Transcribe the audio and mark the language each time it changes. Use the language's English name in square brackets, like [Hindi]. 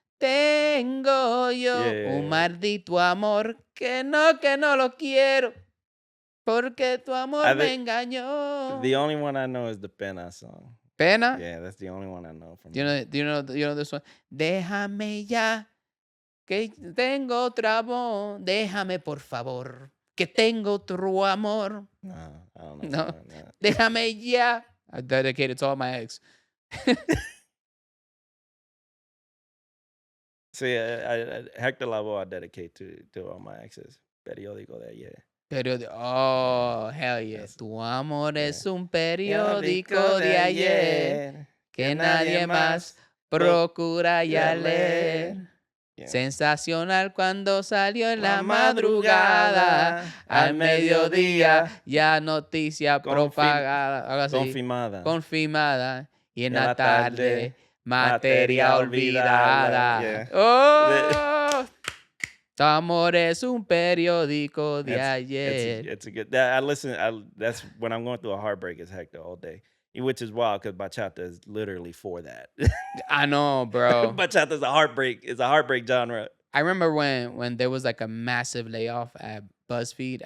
[Spanish] Tengo yo un maldito amor que no lo quiero. Porque tu amor me engañó. [English] The only one I know is the Pena song. Pena? Yeah, that's the only one I know from. Do you know this one? [Spanish] Déjame ya, que tengo otro amor. Déjame por favor, que tengo otro amor. [English] No, I don't know. No. [Spanish] Déjame ya. [English] I dedicated to all my ex. See, Hector Lavoe I dedicate to all my exes. [Spanish] Periódico de ayer. [English] Oh, hell yeah. [Spanish] Tu amor es un periódico de ayer que nadie más procura ya leer. Sensacional cuando salió en la madrugada, al mediodía, ya noticia propagada. Algo así. Confirmada. Y en la tarde, materia olvidada. Oh, tu amor es un periódico de ayer. [English] It's a good. That's when I'm going through a heartbreak. Is Hector all day, which is wild because bachata is literally for that. I know, bro. Bachata is a heartbreak. It's a heartbreak genre. I remember when there was like a massive layoff at BuzzFeed.